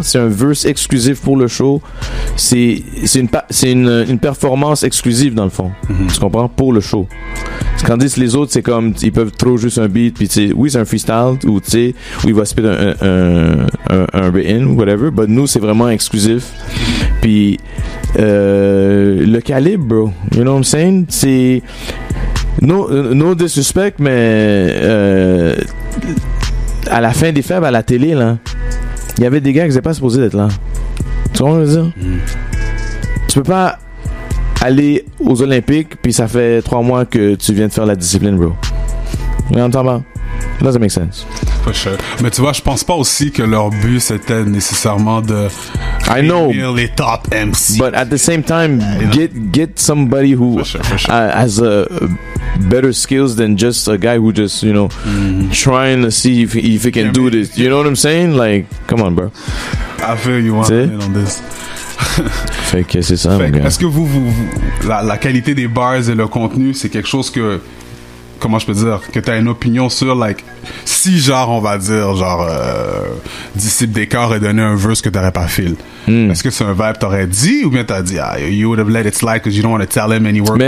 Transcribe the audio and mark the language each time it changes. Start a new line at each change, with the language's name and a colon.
French: C'est un verse exclusif pour le show. C'est une performance exclusive dans le fond. Tu comprends? Pour le show. Tandis que les autres, c'est comme, ils peuvent trop juste un beat, puis tu sais, oui, c'est un freestyle, ou tu sais, où il va spit un written, whatever, but nous, c'est vraiment exclusif. Puis, le calibre, bro,
English: you know what I'm saying?
French: C'est,
English: no disrespect,
French: mais, à la fin des fêtes, à la télé, là, il y avait des gars qui n'étaient pas supposés d'être là. Tu vois ce que je veux dire? Tu peux pas aller aux Olympiques, puis ça fait 3 mois que tu viens de faire la discipline, bro.
English: You know what I'm talking about? Doesn't make sense. For sure.
French: Mais tu vois, je pense pas aussi que leur but c'était nécessairement de
English: I know
French: les top MC.
English: But at the same time, get somebody who for sure. has better skills than just a guy who just trying to see if he can do this. You know what I'm saying? Like, come on, bro. I feel you want in on this.
French: Fait que c'est ça. Est-ce que vous la qualité des bars et le contenu, c'est quelque chose que, comment je peux dire, que t'as une opinion sur, like, si genre on va dire genre Disciple Décor ait donné un verse que t'aurais pas feel, est-ce que c'est un vibe t'aurais dit ou bien t'as dit
English: you would have let it slide because you don't want to tell him any word